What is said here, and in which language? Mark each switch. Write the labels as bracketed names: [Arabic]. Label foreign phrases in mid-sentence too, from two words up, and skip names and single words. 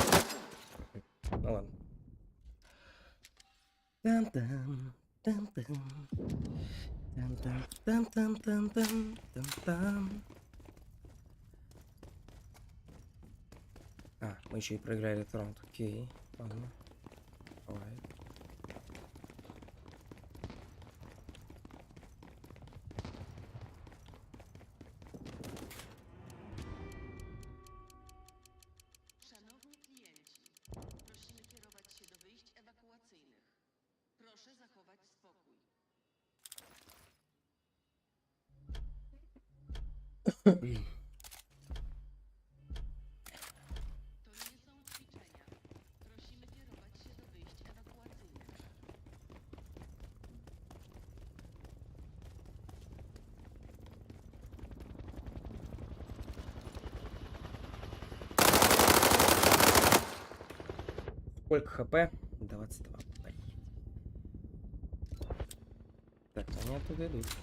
[Russian] Ну ладно. Там-там, там-там. Там-там-там-там-там-там-там. А, мы еще и проиграли этот раунд. Окей, ладно. Бывает. [Polish] Szanowni klienci, prosimy kierować się do wyjść ewakuacyjnych. Proszę zachować spokój. To nie są ćwiczenia. Prosimy kierować się do wyjść ewakuacyjnych. [Russian] Сколько хп? 22. Блин. Так, они оттуда идут.